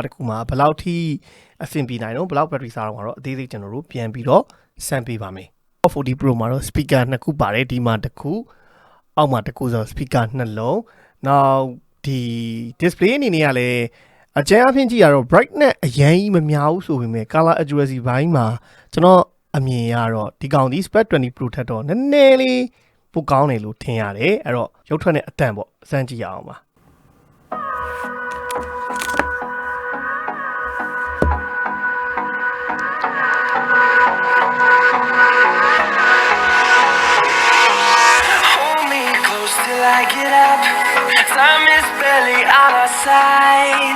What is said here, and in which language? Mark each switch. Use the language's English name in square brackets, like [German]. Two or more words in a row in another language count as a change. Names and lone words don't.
[Burmese] တစ်ခုမှာဘယ်လောက်ထိအဆင်ပြေနိုင်တော့ဘယ်လောက် battery စားတော့မှာတော့အသေးသေးကျွန်တော်တို့ပြန်ပြီးတော့စမ်းပေးပါမယ် Hot 40 Pro မှာတော့ speaker နှစ်ခုပါတယ်ဒီမှာတစ်ခုအောက်မှာတစ်ခုဆို speaker နှစ်လုံးနောက်ဒီ display အနေနဲ့ကလည်းအကြမ်းအဖျင်းကြည့်ရတော့ brightness အရင်ကြီးမများဘူးဆိုပေမဲ့ [English] color accuracy [Burmese] ဘိုင်းမှာကျွန်တော်အမြင်ရတော့ဒီကောင်ဒီ Spec 20 Pro ထက်တော့နည်းနည်းလေးပိုကောင်းတယ်လို့ထင်ရတယ်အဲ့တော့ရုပ်ထွက်တဲ့အတန်ပေါ့စမ်းကြည့်ရအောင်ပါ [English] I get up, time is barely on our side.